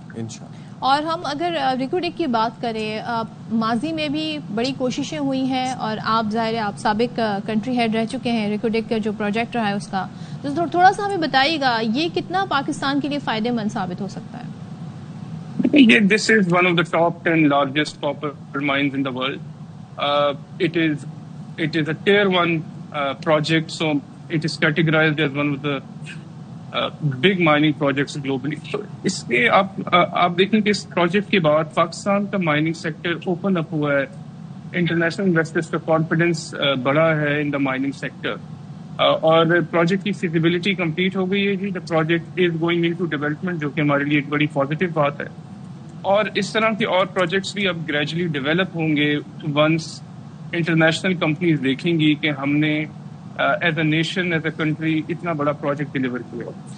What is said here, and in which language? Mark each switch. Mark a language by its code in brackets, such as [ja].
[ur] انشاءاللہ. اور ہم اگر ریکوڈک کی بات کریں، ماضی میں بھی بڑی کوششیں ہوئی ہیں اور آپ ظاہر ہے آپ سابق کنٹری ہیڈ رہ چکے ہیں، ریکوڈک کا جو پروجیکٹ رہا ہے اس کا، تو تھوڑا سا ہمیں بتائیے گا یہ کتنا پاکستان کے لیے فائدے مند ثابت ہو سکتا ہے؟ [en] This is one of the top 10 largest copper mines in the world. It is a tier 1 project, so it is categorized as one of the big mining projects globally. [ur] So اس کے آپ دیکھیں کہ اس پروجیکٹ کے بعد پاکستان کا mining sector open up ہوا ہے، international investors کا کانفیڈنس بڑا ہے [en] in the mining sector, [ur] اور پروجیکٹ کی فیزیبلٹی کمپلیٹ ہو گئی ہے جی. [en] the project is going into development, [ur] جو کہ ہمارے لیے ایک بڑی پازیٹیو بات ہے، اور اس طرح کے اور پروجیکٹس بھی اب گریجولی ڈیولپ ہوں گے ونس انٹرنیشنل کمپنیز دیکھیں گی کہ ہم نے [en] as a nation as a country [ur] اتنا بڑا پروجیکٹ ڈیلیور کیا.